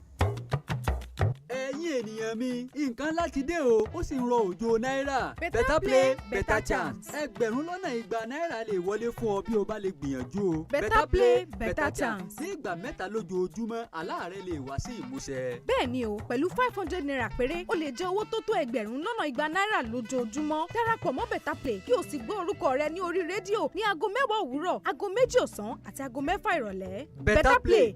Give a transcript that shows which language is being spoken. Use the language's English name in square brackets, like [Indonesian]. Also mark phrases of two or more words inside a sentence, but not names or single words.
[Yoruba] ẹ̀yin ènìyàn mi nǹkan láti dé o ó sì ń rọ òjò náírà [English] better play better chance [Yoruba] ẹgbẹ̀rún lọ́nà igba náírà lè wọlé fún ọ bí o bá lè gbìyànjú o [English] better play better chance. [Yoruba] ní ìgbà mẹ́ta lójoojúmọ́ àlá rẹ lè wá sí ìmúṣẹ. bẹ́ẹ̀ ni o pẹ̀lú 500 naira péré o lè jẹ owó tó tó ẹgbẹ̀rún lọ́nà igba náírà lójoojúmọ́ darapọ̀ mọ́ better play kí o sì gbọ́ orúkọ rẹ ní orí rédíò ní aago 10 òwúrọ̀ aago 2 ọ̀sán àti aago 6 ìrọ̀lẹ́. better play